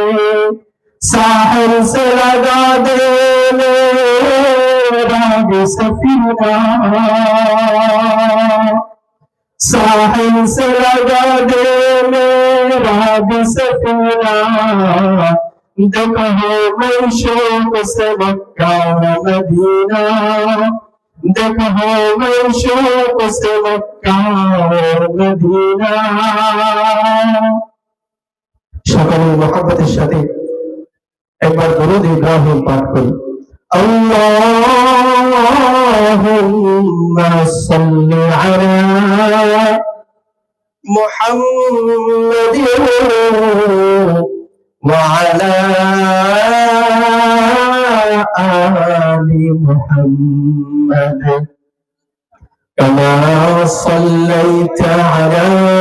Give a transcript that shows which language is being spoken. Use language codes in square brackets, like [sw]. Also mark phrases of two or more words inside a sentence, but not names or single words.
[ur] ساحل سے لگا دے راگ سفینہ، ساحل سے لگا دے راگ سفینہ، دیکھو میں شوق سے مکہ مدینہ، دیکھو میں شوق سے مکہ مدینہ. [bn] সকলের মহব্বতের সাথে একবার দরুদ ইব্রাহিম পাঠ করি। [ar] اللهم صل على محمد وعلى آل محمد كما صليت على